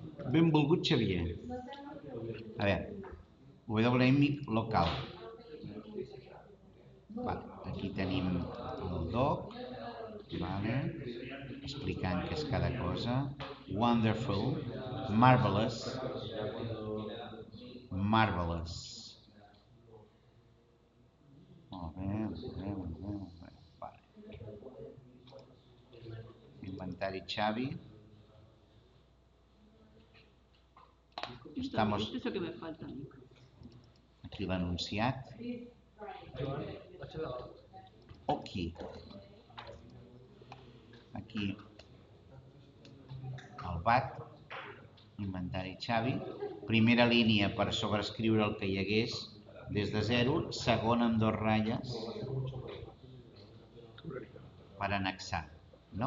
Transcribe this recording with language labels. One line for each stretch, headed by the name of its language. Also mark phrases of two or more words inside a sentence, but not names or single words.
Catalan: Benvolgut Xavier. A veure, WMI local. Vale, aquí tenim el doc, vale, explicant què és cada cosa.
English: Wonderful, marvelous, marvelous.
Catalan: Molt bé, molt bé. Vale. Inventari Xavi.
Spanish: Estamos... Esto que me falta, Nico.
Catalan: Aquí l'anunciat. Aquí. Aquí el BAT, inventari Xavi. Primera línia per sobreescriure el que hi hagués des de 0, segona amb 2 ratlles per annexar, no?